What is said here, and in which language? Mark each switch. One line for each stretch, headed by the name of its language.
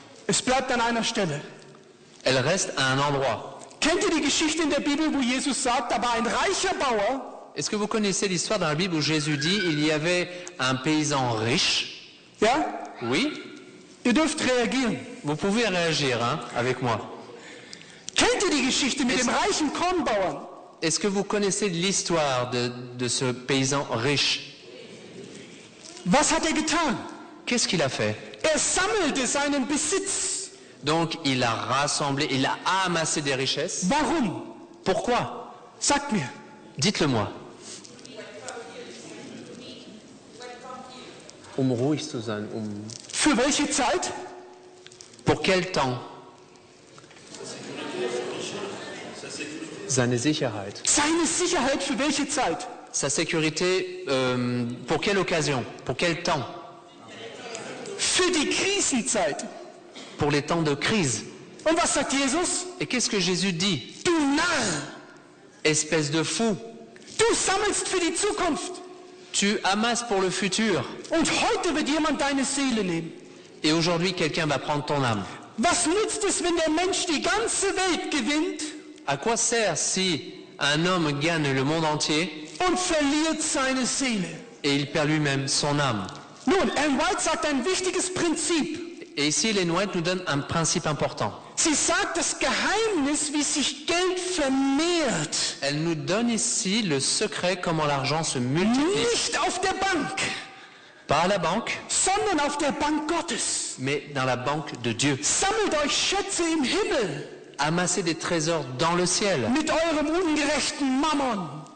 German: Es bleibt an einer Stelle.
French: Elle reste à un endroit.
German: Kennt ihr die Geschichte in der Bibel, wo Jesus sagt, da war ein reicher Bauer,
French: Est-ce que vous connaissez l'histoire dans la Bible où Jésus dit il y avait un paysan riche?
German: ja?
French: Oui.
German: Ihr dürft reagieren.
French: Vous pouvez réagir avec moi.
German: Kennt ihr die Geschichte mit dem reichen Kornbauern?
French: Est-ce que vous connaissez l'histoire de ce paysan riche?
German: Was hat er getan?
French: Qu'est-ce qu'il a fait?
German: Er sammelte seinen Besitz.
French: Donc il a rassemblé, il a amassé des richesses.
German: Warum?
French: Pourquoi?
German: Sagt mir.
French: Dites-le moi.
German: ruhig zu sein. Für welche Zeit?
French: Pour quel temps?
German: Seine Sicherheit. Seine Sicherheit für welche Zeit?
French: Sa sécurité, pour quelle occasion? Pour quel temps?
German: Für die Krisenzeit.
French: Pour les temps de crise.
German: Und was sagt Jesus?
French: Et qu'est-ce que Jésus dit?
German: Du Narr,
French: Espèce de fou,
German: du sammelst für die Zukunft.
French: tu amasses pour le futur.
German: Und heute wird jemand deine Seele nehmen.
French: Et aujourd'hui, quelqu'un va prendre ton âme.
German: Was nützt es, wenn der Mensch die ganze Welt gewinnt
French: À quoi sert si un homme gagne le monde entier
German: und verliert seine Seele?
French: et il perd lui-même son âme?
German: Nun, Ellen White sagt ein wichtiges Prinzip.
French: Et ici, Ellen White nous donne un principe important.
German: Sie sagt das Geheimnis, wie sich Geld vermehrt,
French: Elle nous donne ici le secret comment l'argent se multiplie.
German: nicht auf der Bank,
French: Pas à la banque,
German: sondern auf der Bank Gottes.
French: mais dans la banque de Dieu.
German: Sammelt euch Schätze im Himmel
French: Amassez des trésors dans le ciel.
German: mit eurem ungerechten Mammon,